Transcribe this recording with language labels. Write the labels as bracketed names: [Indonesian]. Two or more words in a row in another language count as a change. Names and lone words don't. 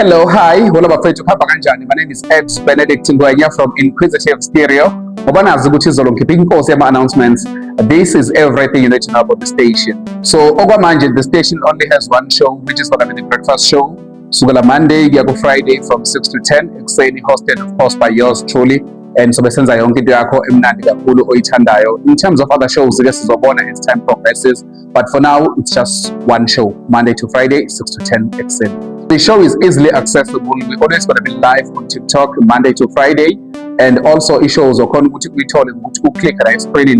[English] Hello, hi, whole [Zulu] abafethu kuhamba kanjani? [English] My name is Benedict Ngwenya from Inquisitive Stereo. [Zulu] Ngoba nazi ukuthi izolo ngikhipha inkosi yama-announcements. [English] This is everything you need to know about the station. So okwamanje the station only has one show, which is gonna be the breakfast show. Sukela Monday [Zulu] kuya ku [English] Friday from 6 to 10 ekuseni, hosted of course by yours truly. And so [Zulu] besenza yonke into yakho emnandi kakhulu oyithandayo. [English] In terms of other shows, I guess sizobona as time progresses. But for now, it's just one show, Monday to Friday, 6 to 10 ekuseni. The show is easily accessible. We're always going to be live on TikTok Monday to Friday, and also it shows we told you click on the screen.